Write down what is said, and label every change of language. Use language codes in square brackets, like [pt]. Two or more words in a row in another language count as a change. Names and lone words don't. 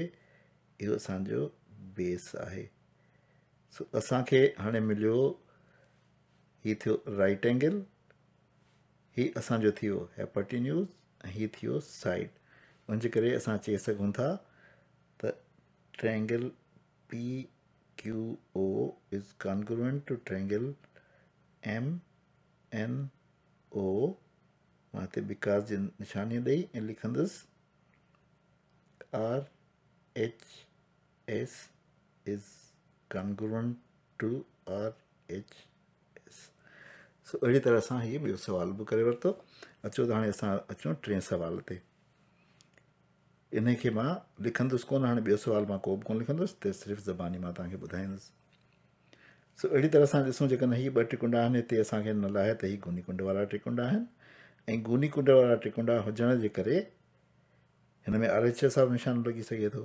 [sd] इहो असांजो बेस आहे। सो असांखे हाणे मिलियो, हीअ थियो [en] right angle, [sd] हीअ असांजो थियो हेपाटीन्यूज़ ऐं हीअ थियो साइड। उनजे करे असां चई सघूं था त [en] triangle PQO is congruent to triangle MNO. [sd] मां हिते बिकॉज़ जी निशानी ॾेई ऐं लिखंदुसि [en] RHS is congruent to RHS. [sd] सो अहिड़ी तरह सां हीअ ॿियो सुवाल बि करे वरितो। अचो त हाणे असां अचूं टे सुवाल ते। इन खे मां लिखंदुसि कोन, हाणे ॿियो सुवाल मां को बि कोन लिखंदुसि, त सिर्फ़ु ज़बानी मां तव्हांखे ॿुधाईंदुसि। सो अहिड़ी तरह सां ॾिसूं, जेकॾहिं हीअ ॿ त्रिकोणा आहिनि, हिते असांखे न आहे त हीअ गुनी कुंड वारा त्रिकोणा आहिनि ऐं गुनी कुंड वारा त्रिकोणा हुजण जे करे हिन में RHS वारो निशान लॻी सघे थो।